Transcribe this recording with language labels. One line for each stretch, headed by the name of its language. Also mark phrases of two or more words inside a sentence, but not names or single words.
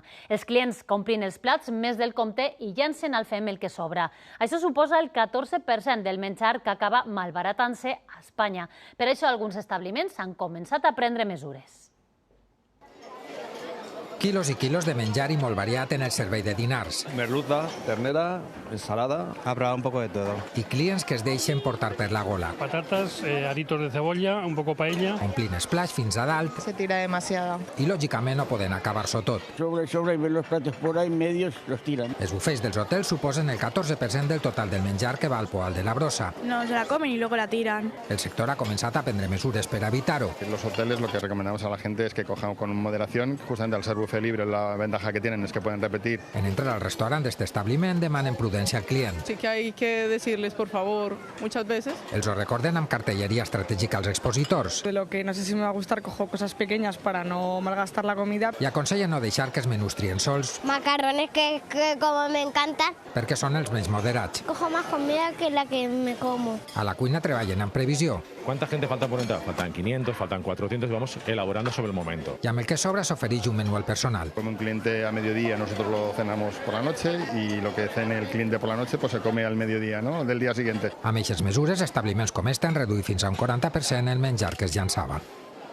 Catalan: Els clients comprin els plats més del compte i llencen al fem el que sobra. Això suposa el 14% del menjar que acaba malbaratant-se a Espanya. Per això alguns establiments han començat a prendre mesures. Quilos i quilos de menjar i molt variat en el servei de dinars.
Spanish: Merluza, ternera, ensalada. Ha probado un poco de todo.
Catalan: I clients que es deixen portar per la gola.
Spanish: Patatas, aritos de cebolla, un poco paella.
Catalan: Omplint esplaix fins a dalt.
Spanish: Se tira demasiada.
Catalan: I lògicament no poden acabar-s'ho tot.
Spanish: Sobra y ven los platos por ahí, medios los tiran.
Catalan: Els bufets dels hotels suposen el 14% del total del menjar que va al Poal de la Brossa.
Spanish: No, se la comen y luego la tiran.
Catalan: El sector ha començat a prendre mesures per evitar-ho.
Spanish: En los hoteles lo que recomendamos a la gente es que cojan con moderación, justamente al ser buffet libre la ventaja que tienen es que pueden repetir.
Catalan: En entrar al restaurant d'este establiment demanen prudència al client.
Spanish: Sí que hay que decirles por favor muchas veces.
Catalan: Els ho recorden amb cartelleria estratègica als expositors.
Spanish: De lo que no sé si me va a gustar, cojo cosas pequeñas para no malgastar la comida.
Catalan: I aconsellen no deixar que els menús trien sols.
Spanish: Macarrones que como me encantan.
Catalan: Perquè són els menys moderats.
Spanish: Cojo más comida que la que me como.
Catalan: A la cuina treballen amb previsió.
Spanish: ¿Cuánta gente falta por entrar? Faltan 500, faltan 400 y vamos elaborando sobre el momento.
Catalan: I amb el que sobra s'ofereix un menú al personal.
Spanish: Como un cliente a mediodía, nosotros lo cenamos por la noche y lo que cene el cliente por la noche pues se come al mediodía, ¿no?, del día siguiente.
Catalan: Amb aquestes mesures, establiments com este han reduït fins a un 40% el menjar que es llançava.